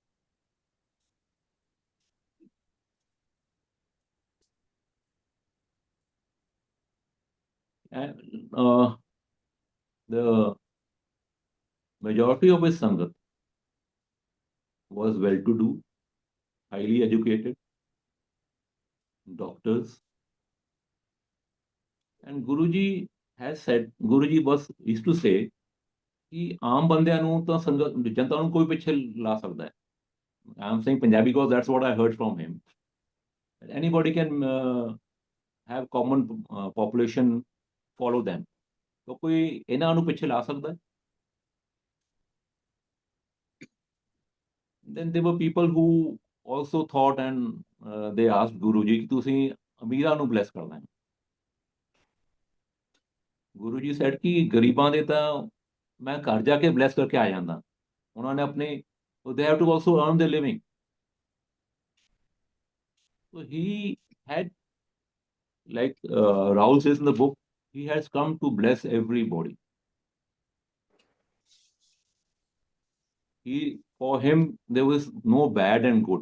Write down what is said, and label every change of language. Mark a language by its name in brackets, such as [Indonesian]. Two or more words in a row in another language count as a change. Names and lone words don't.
[English] And the majority of his Sangat was well-to-do, highly educated, doctors. And Guruji used to say [Punjabi] ਕਿ ਆਮ ਬੰਦਿਆਂ ਨੂੰ ਤਾਂ ਸੰਗਤ ਜਨਤਾ ਨੂੰ ਕੋਈ ਪਿੱਛੇ ਲਾ ਸਕਦਾ ਹੈ. [English] I'm saying Punjabi because that's what I heard from him. Anybody can have common population follow them. [Punjabi] तो कोई ਇਹਨਾਂ ਨੂੰ ਪਿੱਛੇ ਲਾ ਸਕਦਾ ਹੈ. [English] Then there were people who also thought and they asked Guruji [Punjabi] ਕਿ ਤੁਸੀਂ ਅਮੀਰਾਂ ਨੂੰ bless ਕਰਨਾ ਹੈ. [English] Guruji said [Punjabi] ਕਿ ਗਰੀਬਾਂ ਦੇ ਤਾਂ ਮੈਂ ਘਰ ਜਾ ਕੇ bless ਕਰਕੇ ਆ ਜਾਂਦਾ. ਉਹਨਾਂ ਨੇ ਆਪਣੇ [English] they have to also earn their living. So he had, like Rahul says in the book, he has come to bless everybody. For him, there was no bad and good.